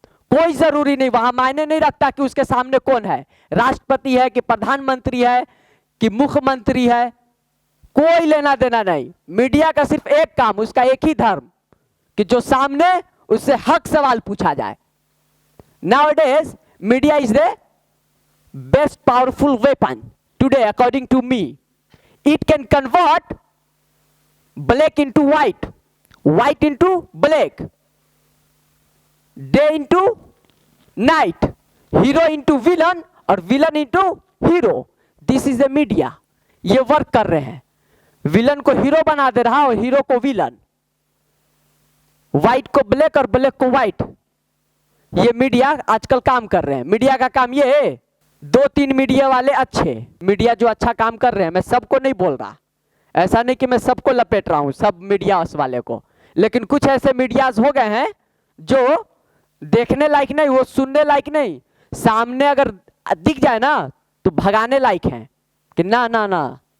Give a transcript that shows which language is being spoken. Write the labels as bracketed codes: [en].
[hi] कोई जरूरी नहीं, वहां मायने नहीं रखता कि उसके सामने कौन है, राष्ट्रपति है कि प्रधानमंत्री है कि मुख्यमंत्री है, कोई लेना देना नहीं। मीडिया का सिर्फ एक काम, उसका एक ही धर्म कि जो सामने उससे हक सवाल पूछा जाए। [en] Nowadays, media is the best powerful weapon today, according to me. It can convert black into white, white into black, day into night, hero into villain और villain into hero. This is the media. [hi] ये work कर रहे हैं, villain को hero बना दे रहा और hero को विलन, व्हाइट को ब्लैक और ब्लैक को व्हाइट। ये मीडिया आजकल काम कर रहे हैं। मीडिया का काम ये है, 2-3 मीडिया वाले अच्छे, मीडिया जो अच्छा काम कर रहे हैं, मैं सबको नहीं बोल रहा, ऐसा नहीं कि मैं सबको लपेट रहा हूं, सब मीडिया वाले को, लेकिन कुछ ऐसे मीडियाज हो गए हैं जो देखने लायक नहीं, वो सुनने लायक नहीं, सामने अगर दिख जाए ना तो भगाने लायक हैं कि ना ना ना।